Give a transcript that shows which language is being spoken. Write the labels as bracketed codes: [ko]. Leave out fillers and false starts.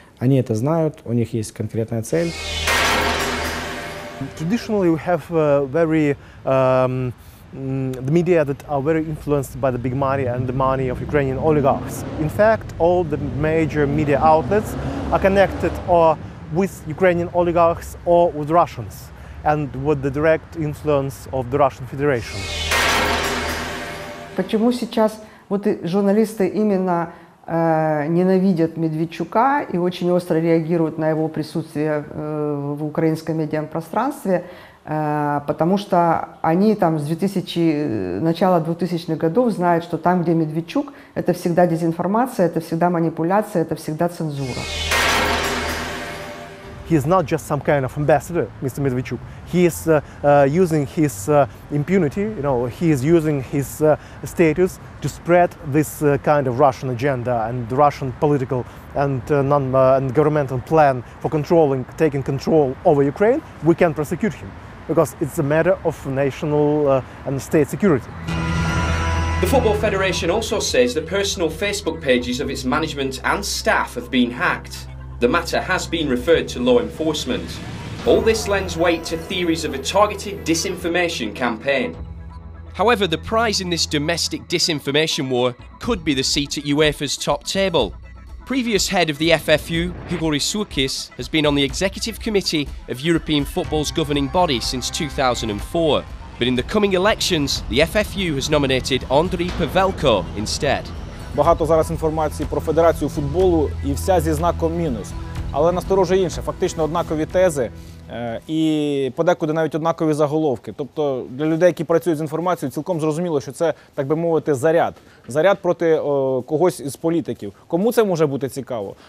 [ru] Они это знают, у них есть конкретная цель. [en] Traditionally, we have the media that are very influenced by the big money and the money of Ukrainian oligarchs. In fact, all the major media outlets are connected or with Ukrainian oligarchs or with Russians, and with the direct influence of the Russian Federation. [ru] Почему сейчас вот журналисты именно ненавидят Медведчука и очень остро реагируют на его присутствие в украинском медиапространстве, потому что они там с начала 2000-х годов знают, что там, где Медведчук, это всегда дезинформация, это всегда манипуляция, это всегда цензура. [en] He is not just some kind of ambassador, Mr. Medvedchuk. He is using his impunity, he is using his status to spread this kind of Russian agenda and Russian political and governmental plan for taking control over Ukraine. We can prosecute him because it's a matter of national and state security. The Football Federation also says the personal Facebook pages of its management and staff have been hacked. The matter has been referred to law enforcement. All this lends weight to theories of a targeted disinformation campaign. However, the prize in this domestic disinformation war could be the seat at UEFA's top table. Previous head of the FFU, Grigoris Surkis, has been on the executive committee of European football's governing body since 2004. But in the coming elections, the FFU has nominated Andriy Pavelko instead. [uk] Багато зараз інформації про Федерацію футболу і вся зі знаком мінус. Але насторожує інше, фактично однакові тези і подекуди навіть однакові заголовки. Тобто для людей, які працюють з інформацією, цілком зрозуміло, що це, так би мовити, заряд. Заряд проти когось із політиків. Кому це може бути цікаво?